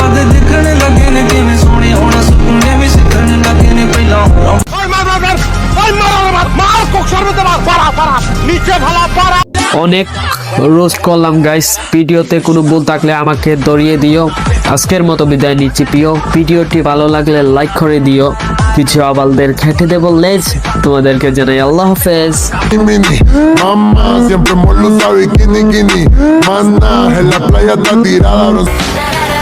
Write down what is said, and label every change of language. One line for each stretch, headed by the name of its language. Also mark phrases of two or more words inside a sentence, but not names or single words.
Bangla: অনেক রোস্ট করলাম গাইস, ভিডিওতে কোনো ভুল থাকলে আমাকে ধরিয়ে দিও। আজকের মতো বিদায় নিচ্ছি প্রিয়। ভিডিওটি ভালো লাগলে লাইক করে দিও। কিছু আবালদের খেটে দেবো লেজ। তোমাদেরকে জানাই আল্লাহ হাফেজ।
Spanish: Mamá siempre lo sabe, kini. Mana, en la playa está tirada,